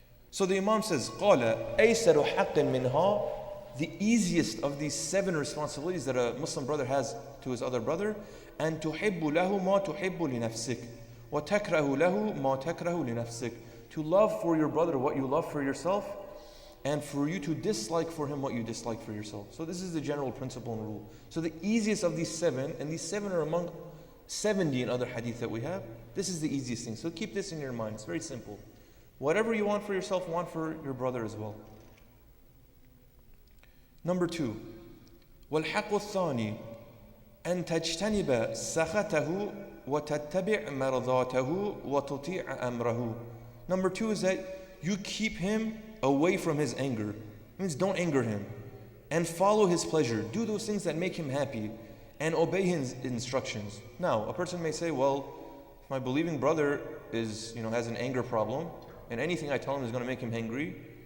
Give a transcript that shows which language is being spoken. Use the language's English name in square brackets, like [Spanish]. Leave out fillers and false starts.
[English] So the Imam says, [Arabic] قَالَ أَيْسَرُ حَقٍ مِّنْهَا, [English] the easiest of these 7 responsibilities that a Muslim brother has to his other brother, [Arabic] أَن تُحِبُّ لَهُ مَا تُحِبُّ لِنَفْسِكَ وَتَكْرَهُ لَهُ مَا تَكْرَهُ لِنَفْسِكَ, [English] to love for your brother what you love for yourself, and for you to dislike for him what you dislike for yourself. So this is the general principle and rule. So the easiest of these 7, and these 7 are among 70 in other hadith that we have, this is the easiest thing. So keep this in your mind. It's very simple. Whatever you want for yourself, want for your brother as well. Number 2, [Arabic] وَالْحَقُّ الثَّانِي أَن تَجْتَنِبَ سَخَطَهُ وَتَتَّبِعْ مَرْضَاتَهُ وَتُطِيعَ أَمْرَهُ. [English] Number 2 is that you keep him away from his anger. It means don't anger him. And follow his pleasure. Do those things that make him happy and obey his instructions. Now, a person may say, well, my believing brother has an anger problem, and anything I tell him is going to make him angry.